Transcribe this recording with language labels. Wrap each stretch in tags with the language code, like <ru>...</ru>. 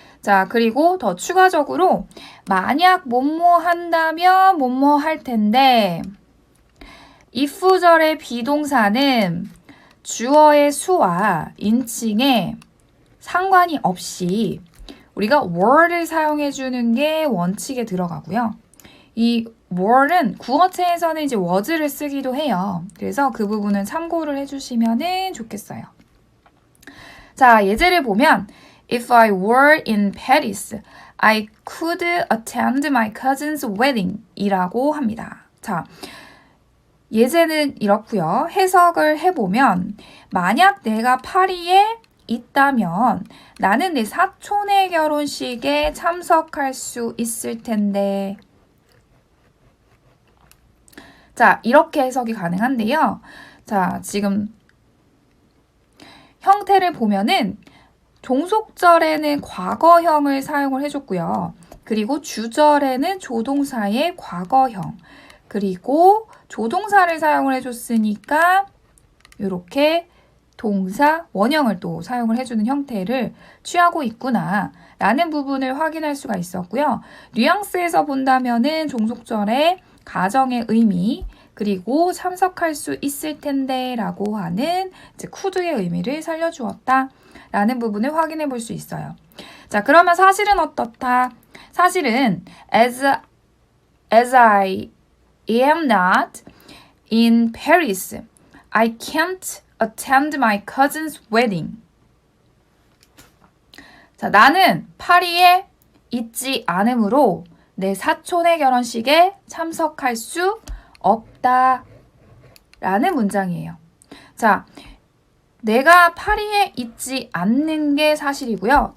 <ko>자, 그리고 더 추가적으로 만약 뭐뭐 한다면 뭐뭐 할 텐데 if절의 비동사는 주어의 수와 인칭에 상관이 없이 우리가 were를 사용해 주는 게 원칙에 들어가고요. 이 were는 구어체에서는 이제 was를 쓰기도 해요. 그래서 그 부분은 참고를 해주시면 좋겠어요. 자, 예제를 보면</ko> <en>If I were in Paris, I could attend my cousin's wedding</en> <ko>이라고 합니다. 자, 예제는 이렇고요. 해석을 해보면 만약 내가 파리에 있다면 나는 내 사촌의 결혼식에 참석할 수 있을 텐데. 자, 이렇게 해석이 가능한데요. 자, 지금 형태를 보면은 종속절에는 과거형을 사용을 해줬고요. 그리고 주절에는 조동사의 과거형, 그리고 조동사를 사용을 해줬으니까 이렇게 동사 원형을 또 사용을 해주는 형태를 취하고 있구나 라는 부분을 확인할 수가 있었고요. 뉘앙스에서 본다면은 종속절의 가정의 의미, 그리고 참석할 수 있을 텐데 라고 하는 이제 could의 의미를 살려주었다 라는 부분을 확인해 볼 수 있어요. 자, 그러면 사실은 어떻다? 사실은</ko> <en>as I am not in Paris, I can't attend my cousin's wedding.</en> <ko>자, 나는 파리에 있지 않으므로 내 사촌의 결혼식에 참석할 수 없다 라는 문장이에요. 자, 내가 파리에 있지 않는 게 사실이고요.</ko>